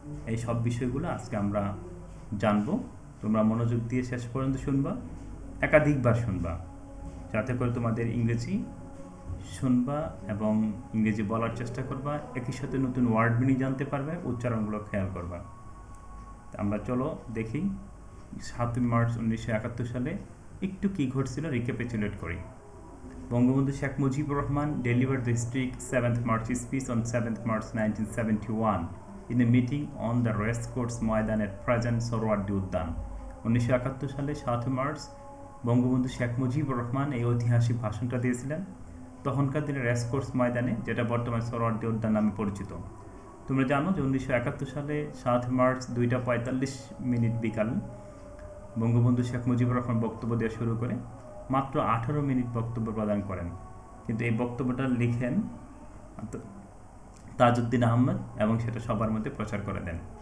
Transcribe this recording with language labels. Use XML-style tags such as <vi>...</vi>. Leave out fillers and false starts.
<bn>এই সব বিষয়গুলো আজকে আমরা জানবো। তোমরা মনোযোগ দিয়ে শেষ পর্যন্ত শুনবা, একাধিকবার শুনবা, যাতে করে তোমাদের ইংরেজি শুনবা এবং ইংরেজি বলার চেষ্টা করবা, একই সাথে নতুন ওয়ার্ড মিনিং জানতে পারবে, উচ্চারণগুলো খেয়াল করবা। আমরা চলো দেখি 7 মার্চ 1971 সালে একটু কী ঘটছিল রিক্যাপিচুলেট করি।</bn> <en>Bangabandhu Sheikh Mujibur Rahman delivered the historic 7th March speech on 7th March 1971 in a meeting on the racecourse Maidan at present Suhrawardy Udyan.</en> <bn>1971 সালে 7 মার্চ বঙ্গবন্ধু শেখ মুজিবুর রহমান এই ঐতিহাসিক ভাষণটা দিয়েছিলেন তখনকার দিনে রেসকোর্স ময়দানে, যেটা বর্তমানে সোহরাওয়ার্দী উদ্যান নামে পরিচিত। তোমরা জানো যে 1971 সালে 7 মার্চ 2:45 বিকাল বঙ্গবন্ধু শেখ মুজিবুর রহমান বক্তব্য দেওয়া শুরু করে মাত্র 18 মিনিট বক্তব্য প্রদান করেন, কিন্তু এই বক্তব্যটা লিখেন তাজউদ্দিন আহমেদ এবং সেটা সবার মধ্যে প্রচার করে দেন।</bn>